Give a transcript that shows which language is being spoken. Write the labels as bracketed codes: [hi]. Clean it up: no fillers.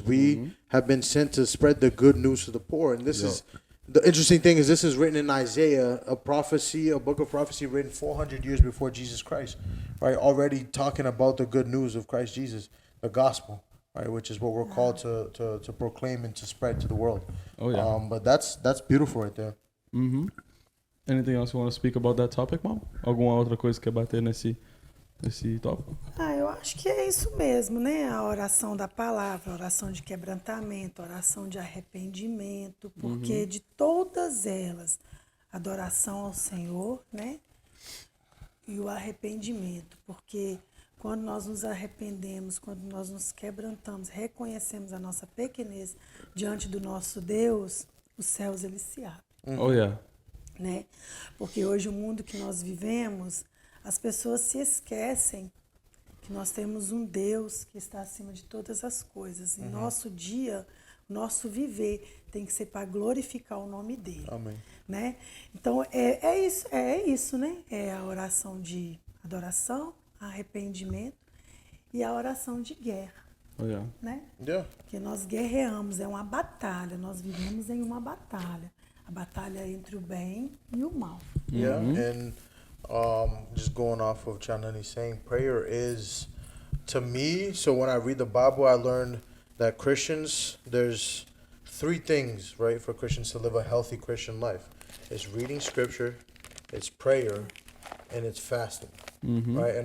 [en] We have been sent to spread the good news to the poor. And this is, the interesting thing is, this is written in Isaiah, a book of prophecy written 400 years before Jesus Christ, right? Already talking about the good news of Christ Jesus, the gospel, right? Which is what we're called to proclaim and to spread to the world. Oh, yeah. But that's beautiful right there. Anything else you want to speak about that topic, Mom? [pt] Alguma outra coisa que quer bater nesse tópico? Eu acho que é isso mesmo, né? A oração da palavra, a oração de quebrantamento, a oração de arrependimento, porque de todas elas, adoração ao Senhor, né? E o arrependimento, porque quando nós nos arrependemos, quando nós nos quebrantamos, reconhecemos a nossa pequenez diante do nosso Deus, os céus eles se abrem, [en] Oh, yeah. [pt] né? Porque hoje o mundo que nós vivemos, as pessoas se esquecem que nós temos um Deus que está acima de todas as coisas. E nosso dia, nosso viver tem que ser para glorificar o nome dele. Amém. Né? Então, é isso, né? É a oração de adoração, arrependimento e a oração de guerra, [en] Oh, yeah. [pt] né? [en] Yeah. [pt] Porque nós guerreamos, é uma batalha, nós vivemos em uma batalha. A batalha é entre o bem e o mal. [en] Yeah, and just going off of Chanani saying, prayer is, to me, so when I read the Bible, I learned that Christians, there's 3 things, right, for Christians to live a healthy Christian life. It's reading scripture, it's prayer, and it's fasting, right?